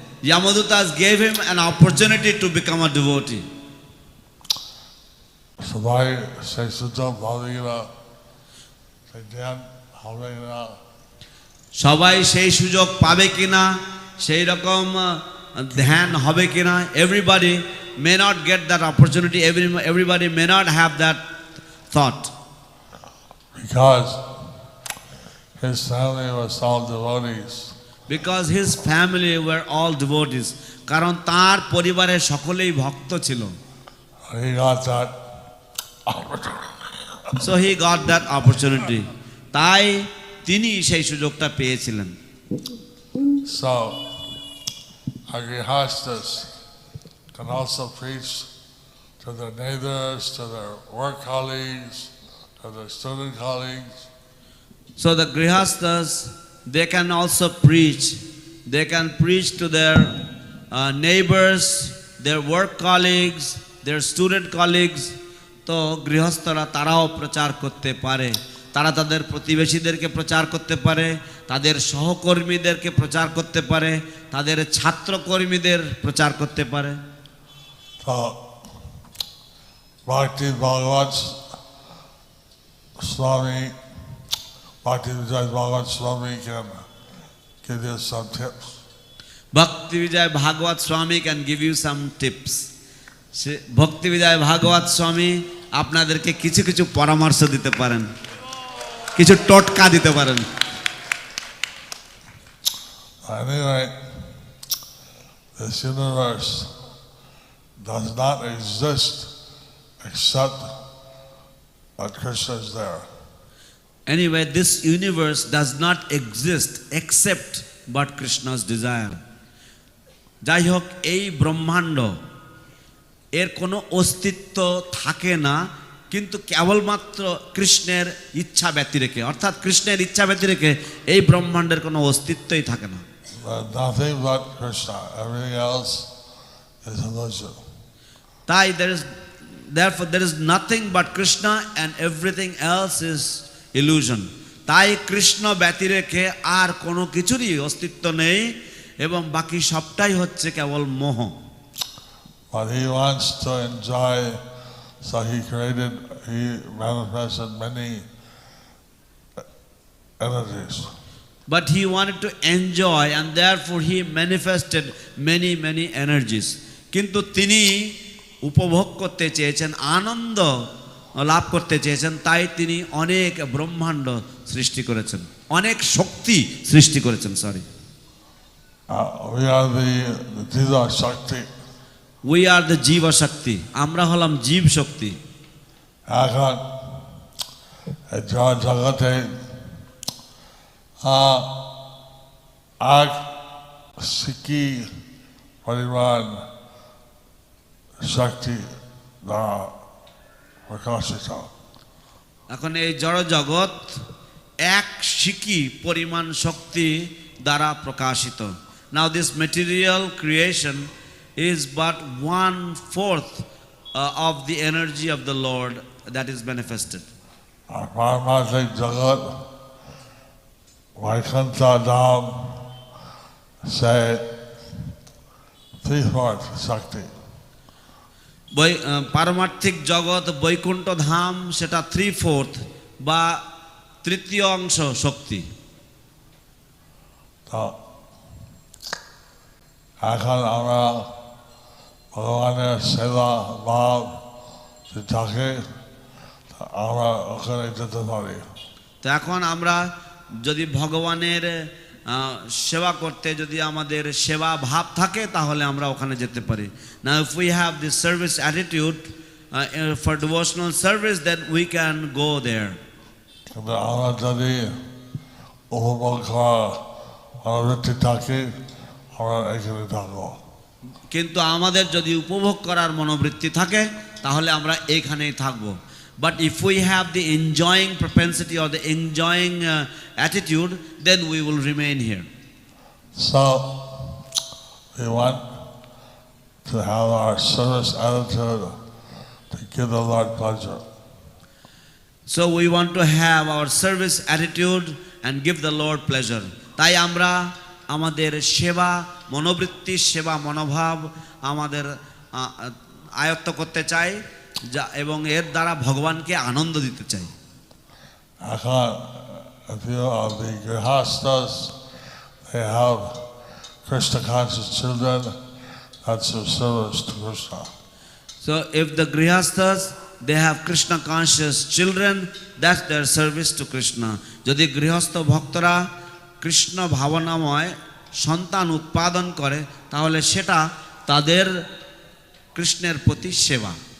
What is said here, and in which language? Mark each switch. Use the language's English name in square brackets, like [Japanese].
[English] Yamadutas gave him an opportunity to become a devotee. [Bangla] সবাই সেই সুযোগ পাবে কিনা, সেই ধ্যান হবে কিনা, সবাই সেই সুযোগ পাবে কিনা, সেই রকম ধ্যান হবে কিনা। [English] Everybody may not get that opportunity. Everybody may not have that thought. Because his family was all devotees. Because his family were all devotees. [Bangla] কারণ তার পরিবারের সকলেই ভক্ত ছিল। [English] He got that opportunity. So he got that opportunity. [Bangla] তাই তিনি সেই সুযোগটা পেয়েছিলেন। [English] So our grihastas can also preach to their neighbors, to their work colleagues, to their student colleagues. So the grihastas, they can also preach. They can preach to their neighbors, their work colleagues, their student colleagues. [Bangla] তো গৃহস্থরা তারাও প্রচার করতে পারে। তারা তাদের প্রতিবেশীদেরকে প্রচার করতে পারে, তাদের সহকর্মীদেরকে প্রচার করতে পারে, তাদের ছাত্রকর্মীদের প্রচার করতে পারে। [English] So Bhakti Bhagavat Swami, Bhakti Bhagavat Swami can give you some tips. Bhakti Vijay Bhagavat Swami can give you some tips. [Bangla] Bhakti Vijay Bhagavat Swami আপনাদেরকে কিছু কিছু পরামর্শ দিতে পারেন, কিছু টোটকা দিতে পারেন। [English] Anyway, this universe does not exist except that Krishna is there. Anyway, this universe does not exist except but Krishna's desire. [Bangla] যাই হোক, এই ব্রহ্মাণ্ড এর কোনো অস্তিত্ব থাকে না, কিন্তু কেবলমাত্র কৃষ্ণের ইচ্ছা ব্যতিরেকে, অর্থাৎ কৃষ্ণের ইচ্ছা ব্যতিরেকে এই ব্রহ্মাণ্ডের কোনো অস্তিত্বই থাকে না। [English] Nothing but Krishna. Everything else is illusion. [Bangla] তাই [English] therefore there is nothing but Krishna and everything else is illusion. [Bangla] তাই কৃষ্ণ ব্যতিরেকে আর কোনো কিছুরই অস্তিত্ব নেই এবং বাকি সবটাই হচ্ছে কেবল মোহ। [English] But he wants to enjoy, so he manifested many energies. But he wanted to enjoy and therefore he manifested many energies. [Bangla] কিন্তু তিনি উপভোগ করতে চেয়েছেন, আনন্দ লাভ করতে চেয়েছেন, তাই তিনি অনেক ব্রহ্মাণ্ড সৃষ্টি করেছেন, অনেক শক্তি সৃষ্টি করেছেন। [English] Sorry, we are the Jiva Shakti. We are the Jiva Shakti. [Bangla] আমরা হলাম জীব শক্তি। এখন জগতে এক সিকি পরিমাণ শক্তি দ্বারা প্রকাশিত। এখন এই জড় জগৎ এক সিকি পরিমাণ শক্তি দ্বারা প্রকাশিত। [English] Now this material creation is but 1/4 of the energy of the Lord that is manifested. [Bangla] আর পারমার্থিক জগৎ বৈকুণ্ঠ ধাম সে 3/4 শক্তি। পারমার্থিক জগৎ বৈকুণ্ঠ ধাম সেটা 3/4 বা তৃতীয় অংশ শক্তি। তো এখন আমরা ভগবানের সেবা ভাব থাকে, আমরা ওখানে যেতে পারি। তো এখন আমরা যদি ভগবানের সেবা করতে যদি আমাদের সেবা ভাব থাকে তাহলে আমরা ওখানে যেতে পারি। [English] Now if we have this service attitude for devotional service, then we can go there. [Bangla] কিন্তু আমরা যদি উপভোগ করার মনোবৃত্তি থাকে, আমরা এখানে থাকবো। কিন্তু আমাদের যদি উপভোগ করার মনোবৃত্তি থাকে তাহলে আমরা এইখানেই থাকবো। [English] But if we have the enjoying propensity or the enjoying attitude, then we will remain here. So we want to have our service attitude to give the Lord pleasure. So we want to have our service attitude and give the Lord pleasure. [Bangla] তাই আমরা আমাদের সেবা মনোবৃত্তি, সেবা মনোভাব আমাদের আয়ত্ত করতে চাই এবং এর দ্বারা ভগবানকে আনন্দ দিতে চাই। এখন [English] the grihasthas, they have Krishna conscious children, that's their service to Krishna. So if the grihasthas, they have Krishna conscious children, that's their service to Krishna. [Bangla] যদি গৃহস্থ ভক্তরা কৃষ্ণ ভাবনাময় সন্তান উৎপাদন করে তাহলে সেটা তাদের কৃষ্ণের প্রতি সেবা।